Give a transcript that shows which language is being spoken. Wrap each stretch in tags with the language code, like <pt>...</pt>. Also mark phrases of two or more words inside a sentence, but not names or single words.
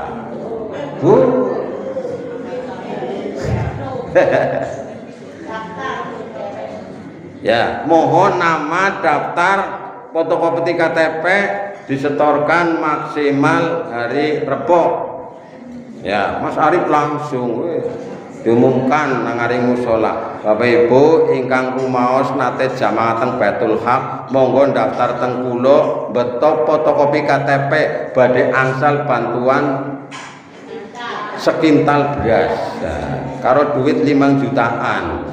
<id>Ya, mohon nama, daftar, fotokopi KTP disetorkan maksimal hari Rebo. Ya, Mas Arif langsung diumumkan nang ngaring musala.</id> <jv>Bapak Ibu ingkang rumaos nate jamaah teng Baitul Haq, monggo daftar teng kula, beto fotokopi KTP badhe angsal bantuan sekintal beras. Nah, karo duit 5 jutaan.</jv>